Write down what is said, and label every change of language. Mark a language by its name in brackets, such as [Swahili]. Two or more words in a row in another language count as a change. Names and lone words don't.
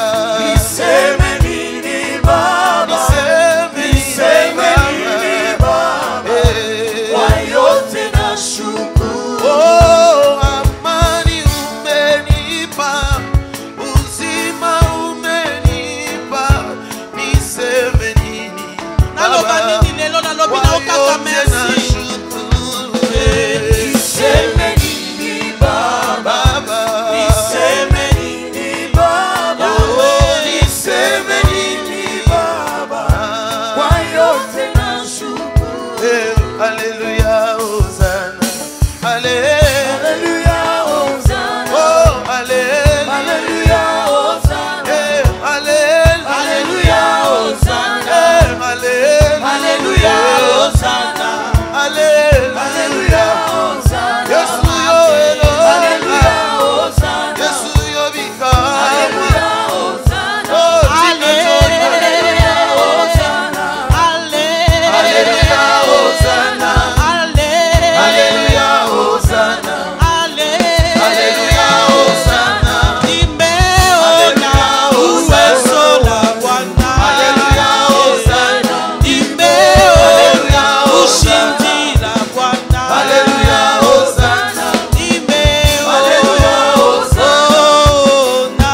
[Swahili] Niseme nini Baba? Niseme nini Baba? Kwa yote nashukuru. oh, amani umenipa, uzima umenipa, niseme nini [Lingala] Naloba nini lelo nalobi na okaka merci. [Swahili] Niseme nini Baba? Niseme nini Baba? Niseme nini Baba? Kwa yote nashukuru. Hallelujah, Hosanna, Hallelujah, Hosanna. oh, hallelujah, Hallelujah, Hosanna. hallelujah, Hallelujah, Hosanna. hallelujah, Hallelujah, Hosanna. hallelujah. Hallelujah, Hosanna. [Lingala] Yesu yo Elohim, [Swahili] Hallelujah, Hosanna. [Lingala] Yesu yo Bika, [Swahili] Hallelujah, Hosanna. oh, Hallelujah, Hosanna. Hallelujah, Hosanna. Hallelujah, Hosanna. Hallelujah, Hosanna. Nimeona uwezo la Bwana. Hallelujah, Hosanna. Nimeona ushindi la Bwana. Hallelujah, Hosanna. Hallelujah, Hosanna.